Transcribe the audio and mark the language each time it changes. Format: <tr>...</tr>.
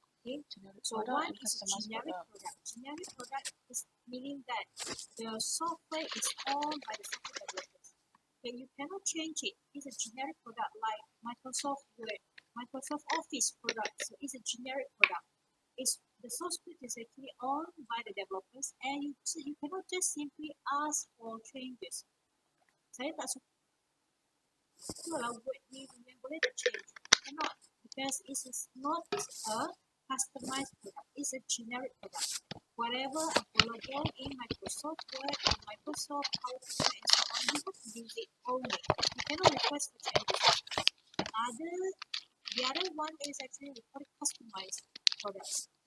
<en>Okay, so one is a generic product. Generic product is meaning that the software is owned by the software developers. Okay, you cannot change it. It's a generic product like Microsoft Word, Microsoft Office product. So it's a generic product. It's the source code is actually owned by the developers, and you cannot just simply ask for changes.</en> <ms>Saya tak suka word ni boleh change.</ms> <en>Cannot, because it is not a customized product. It's a generic product. Whatever available in Microsoft Word or Microsoft PowerPoint and so on, you have to use it only. You cannot request for changes. The other one is actually we call it customized products.</en>